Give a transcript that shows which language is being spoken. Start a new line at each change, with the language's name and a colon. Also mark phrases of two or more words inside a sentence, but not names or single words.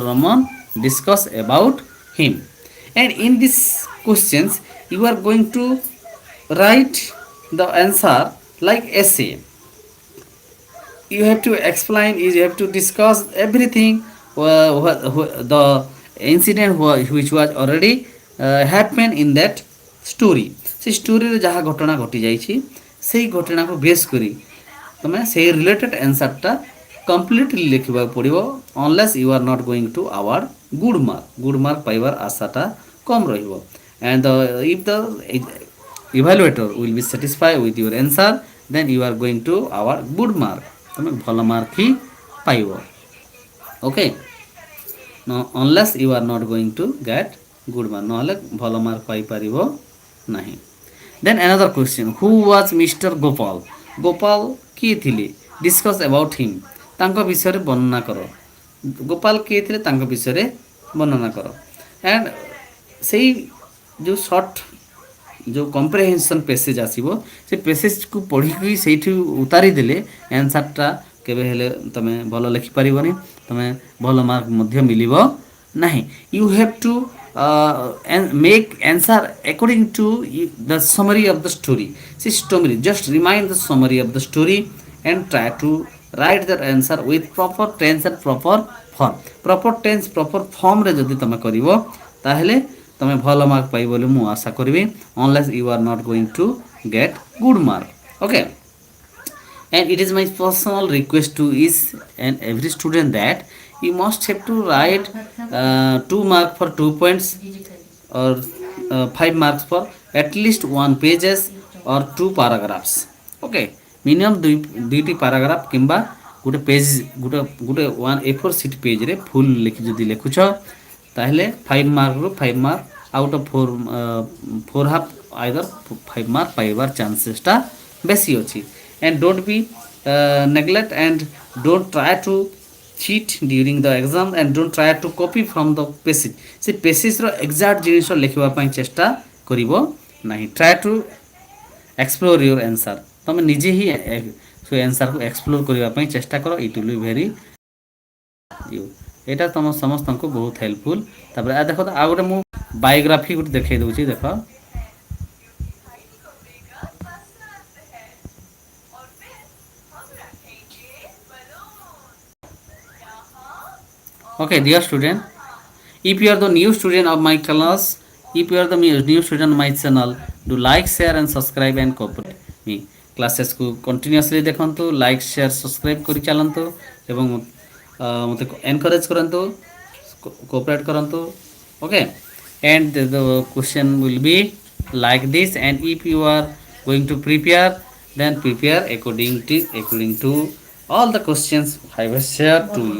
English: Roman, discuss about him. And in these questions you are going to write the answer like essay. You have to explain, you have to discuss everything, the incident which was already happened in that story.
Odia: ସେ ଷ୍ଟୋରିରେ ଯାହା ଘଟଣା ଘଟି ଯାଇଛି ସେଇ ଘଟଣାକୁ ବେସ୍ କରି ତମେ ସେଇ ରିଲେଟେଡ୍ ଆନ୍ସରଟା କମ୍ପ୍ଲିଟଲି ଲେଖିବାକୁ ପଡ଼ିବ,
English: unless you are not going to award good mark
Odia: ପାଇବାର ଆଶାଟା କମ୍ ରହିବ।
English: and if the evaluator will be satisfied with your answer, then you are going to award good mark,
Odia: ତମେ ଭଲ ମାର୍କ ହିଁ ପାଇବ। ଓକେ,
English: unless you are not going to get good mark,
Odia: ନହେଲେ ଭଲ ମାର୍କ ପାଇପାରିବ ନାହିଁ।
English: then another question, who was Mr.
Odia: ଗୋପାଳ କିଏ ଥିଲେ,
English: discuss about him,
Odia: ତାଙ୍କ ବିଷୟରେ ବର୍ଣ୍ଣନା କର। ଗୋପାଳ କିଏ ଥିଲେ ତାଙ୍କ ବିଷୟରେ ବର୍ଣ୍ଣନା କର। and ସେଇ ଯେଉଁ ସର୍ଟ ଯେଉଁ
English: comprehension passage
Odia: ଆସିବ ସେ ପେସେଜକୁ ପଢ଼ିକି ସେଇଠି ଉତାରି ଦେଲେ ଆନ୍ସରଟା କେବେ ହେଲେ ତମେ ଭଲ ଲେଖିପାରିବନି, ତମେ ଭଲ ମାର୍କ ମଧ୍ୟ ମିଳିବ ନାହିଁ।
English: you have to make answer according to the summary of the story. See, story, just remind the summary of the story and try to write the answer with proper tense and proper form. Proper tense proper form
Odia: ରେ ଯଦି ତମେ କରିବ ତାହେଲେ ତମେ ଭଲ ମାର୍କ ପାଇବ ବୋଲି ମୁଁ ଆଶା କରିବି,
English: unless you are not going to get good mark. Okay, and it is my personal request to each and every student that you must have to write 2 mark for 2 points, or 5 marks for at least 1 pages or 2 paragraphs.
Odia: Okay, minimum ଦୁଇଟି paragraph କିମ୍ବା ଗୋଟେ ପେଜ୍, ଗୋଟେ 1
English: A4 sheet
Odia: ପେଜ୍ରେ ଫୁଲ୍ ଯଦି ଲେଖୁଛ ତାହେଲେ 5 ମାର୍କରୁ 5 ମାର୍କ
English: out of
Odia: 4
English: half either
Odia: 5 ମାର୍କ ପାଇବାର ଚାନ୍ସେସଟା ବେଶୀ ଅଛି.
English: And don't be neglect, and don't try to cheat during the exam, and don't try to copy from the passage.
Odia: ସେ ପେସେଜ୍ର ଏକ୍ଜାକ୍ଟ ଜିନିଷ ଲେଖିବା ପାଇଁ ଚେଷ୍ଟା କରିବ ନାହିଁ.
English: try to explore your answer.
Odia: ତମେ ନିଜେ ହିଁ ସେ ଆନ୍ସରକୁ ଏକ୍ସପ୍ଲୋର କରିବା ପାଇଁ ଚେଷ୍ଟା କର.
English: it will be very you.
Odia: ଏଇଟା ତମ ସମସ୍ତଙ୍କୁ ବହୁତ ହେଲ୍ପଫୁଲ୍. ତାପରେ ଦେଖ ଆଉ ଗୋଟେ ମୁଁ ବାୟୋଗ୍ରାଫି ଗୋଟେ ଦେଖାଇ ଦେଉଛି. ଦେଖ,
English: okay dear student, if you are the new student of my class, if you are the new student of my channel, do like, share and subscribe and cooperate me.
Odia: କ୍ଲାସେସ୍ କୁ କଣ୍ଟିନ୍ୟୁଅସ୍ଲି ଦେଖନ୍ତୁ,
English: like share subscribe
Odia: କରି ଚାଲନ୍ତୁ ଏବଂ ମତେ ଏନକରେଜ କରନ୍ତୁ, କୋଅପରେଟ କରନ୍ତୁ.
English: ओके, and the question will be like this, and if you are going to prepare, then prepare according to all the questions I will share to you.